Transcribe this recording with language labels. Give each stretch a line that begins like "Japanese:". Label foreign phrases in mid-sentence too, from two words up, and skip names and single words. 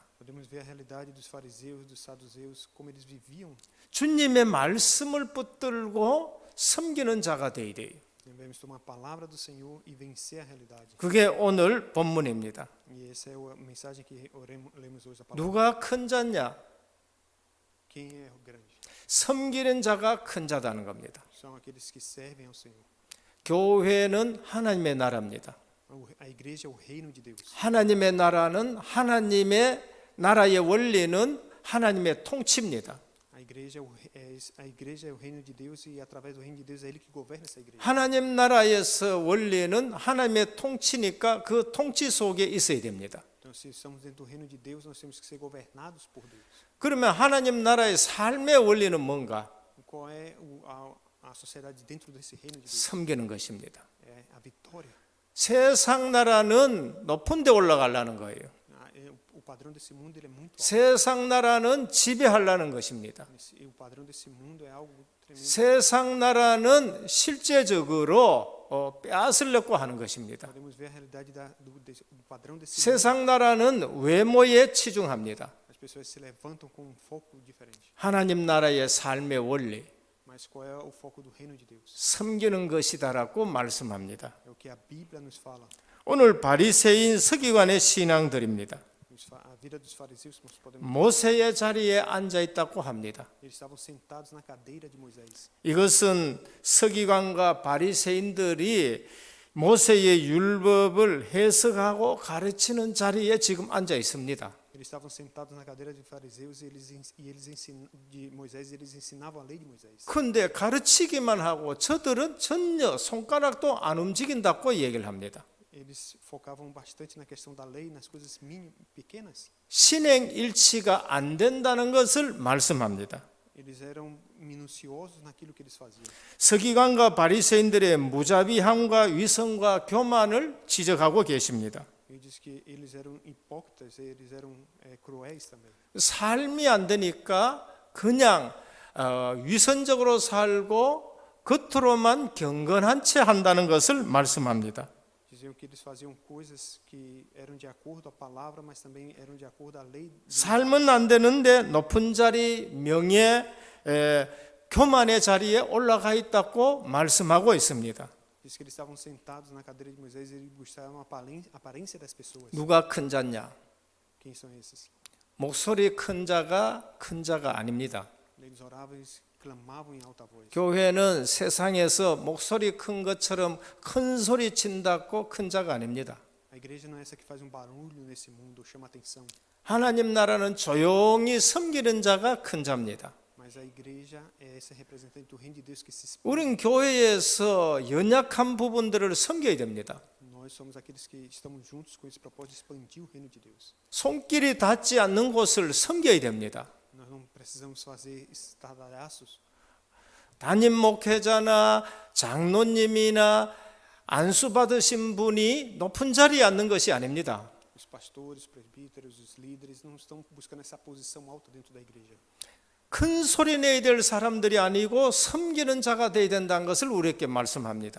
Portuguese: Podemos ver a realidade dos fariseus, dos saduceus, como eles viviam.
Korean: 주님의 말씀을 붙들고 섬기는 자가 되어야 돼요.
Portuguese: Devemos tomar a palavra do Senhor e vencer a realidade.
Korean: 그게 오늘 본문입니다.
Portuguese: E essa é a mensagem que lemos hoje. A palavra.
Korean: 누가 큰 자냐?
Portuguese: Quem é o grande?
Korean: 섬기는 자가 큰 자다는 겁니다.
Portuguese: São aqueles que servem ao Senhor.
Korean: 교회는 하나님의 나라입니다.
Portuguese: A igreja é o reino de Deus.
Korean: 하나님의 나라는 하나님의 나라의 원리는 하나님의 통치입니다.
Portuguese: A igreja é o reino de Deus e através do reino de Deus é ele que governa essa igreja.
Korean: 하나님 나라에서 원리는 하나님의 통치니까 그 통치 속에 있어야 됩니다.
Portuguese: Então, se estamos dentro do reino de Deus, nós temos que ser governados por Deus.
Korean: 그러면 하나님 나라의 삶의 원리는 뭔가?
Portuguese: Qual é a sociedade dentro desse reino de Deus?
Korean: 섬기는 것입니다.
Portuguese: É a vitória.
Korean: 세상 나라는 높은 데 올라가려는 거예요.
Portuguese: O padrão desse mundo ele é muito alto.
Korean: 세상 나라는 지배하려는 것입니다.
Portuguese: E o padrão desse mundo é algo tremendo.
Korean: 세상 나라는 실제적으로 빼앗으려고 하는 것입니다.
Portuguese: Podemos ver a realidade do padrão desse mundo.
Korean: 세상 나라는 외모에 치중합니다.
Portuguese: As pessoas se levantam com um foco diferente.
Korean: 하나님 나라의 삶의 원리,
Portuguese: Mas qual é o foco do reino de Deus?
Korean: 섬기는 것이다라고 말씀합니다.
Portuguese: É o que a Bíblia nos fala.
Korean: 오늘 바리새인 서기관의 신앙들입니다.
Portuguese: A vida dos fariseus, nós podemos.
Korean: 모세의 자리에 앉아 있다고 합니다.
Portuguese: Eles estavam sentados na cadeira de Moisés.
Korean: 이것은 서기관과 바리새인들이 모세의 율법을 해석하고 가르치는 자리에 지금 앉아 있습니다.
Portuguese: Eles estavam sentados na cadeira de fariseus de Moisés e eles ensinavam a lei de Moisés.
Korean: 근데 가르치기만 하고 저들은 전혀 손가락도 안 움직인다고 얘기를 합니다.
Portuguese: Eles focavam bastante na questão da lei, nas coisas pequenas.
Korean: 신행 일치가 안 된다는 것을 말씀합니다.
Portuguese: Eles eram minuciosos naquilo que eles faziam.
Korean: 서기관과 바리새인들의 무자비함과 위선과 교만을 지적하고 계십니다.
Portuguese: Ele diz que eles eram hipócritas, eles eram cruéis também.
Korean: 삶이 안 되니까 그냥 위선적으로 살고 겉으로만 경건한 채 한다는 것을 말씀합니다.
Portuguese: Diziam que eles faziam coisas que eram de acordo à palavra, mas também eram de acordo à lei.
Korean: 삶은 안 되는데 높은 자리, 명예, 교만의 자리에 올라가 있다고 말씀하고 있습니다.
Portuguese: Diz que eles estavam sentados na cadeira de Moisés e eles buscavam a aparência das pessoas.
Korean: 누가 큰 자냐?
Portuguese: Quem são esses?
Korean: 목소리 큰 자가 아닙니다.
Portuguese: Eles oravam e clamavam em alta voz.
Korean: 교회는 세상에서 목소리 큰 것처럼 큰 소리 친다고 큰 자가 아닙니다.
Portuguese: A igreja não é essa que faz barulho nesse mundo, chama atenção.
Korean: 하나님 나라는 조용히 섬기는 자가 큰 자입니다.
Portuguese: Mas a igreja é essa representante do reino de Deus que se expõe.
Korean: 우린 교회에서 연약한 부분들을 섬겨야 됩니다.
Portuguese: Nós somos aqueles que estamos juntos com esse propósito de expandir o reino de Deus.
Korean: 손길이 닿지 않는 곳을 섬겨야 됩니다.
Portuguese: Nós não precisamos fazer estardalhaços.
Korean: 담임 목회자나 장로님이나 안수 받으신 분이 높은 자리에 앉는 것이 아닙니다.
Portuguese: Os pastores, os presbíteros, os líderes não estão buscando essa posição alta dentro da igreja.
Korean: 큰 소리 내야 될 사람들이 아니고 섬기는 자가 되어야 된다는 것을 우리에게 말씀합니다.